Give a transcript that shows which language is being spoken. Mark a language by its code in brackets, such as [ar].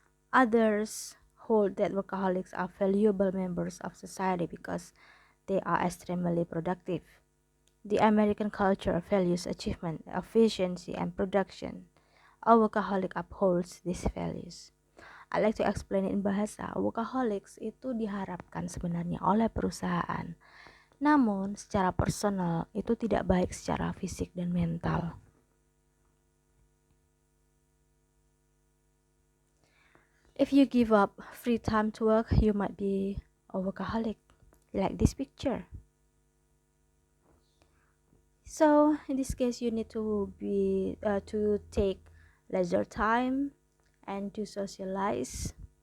[en] Others hold that workaholics are valuable members of society because they are extremely productive. The American culture values achievement, efficiency, and production. A workaholic upholds these values. I like to explain it in bahasa. [id] Workaholics itu diharapkan sebenarnya oleh perusahaan. Namun, secara personal itu tidak baik secara fisik dan mental. [en] If you give up free time to work, you might be a workaholic, like this picture. So, in this case, you need to take leisure time and to socialize.